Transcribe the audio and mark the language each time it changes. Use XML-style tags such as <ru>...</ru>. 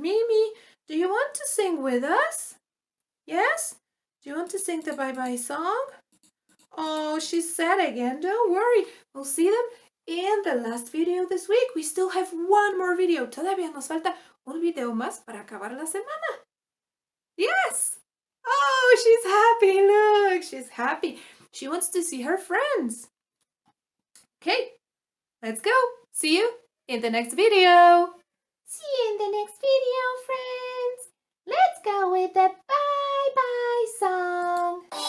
<en>Mimi, do you want to sing with us? Yes? Do you want to sing the bye-bye song? Oh, she's sad again. Don't worry. We'll see them in the last video this week. We still have one more video.</en> <es>Todavía nos falta un video más para acabar la semana.</es> <en>Yes! Oh, she's happy. Look, she's happy. She wants to see her friends. Okay, Let's go. See you in the next video. See you in the next video, friends. Let's go with the bye-bye song.</en>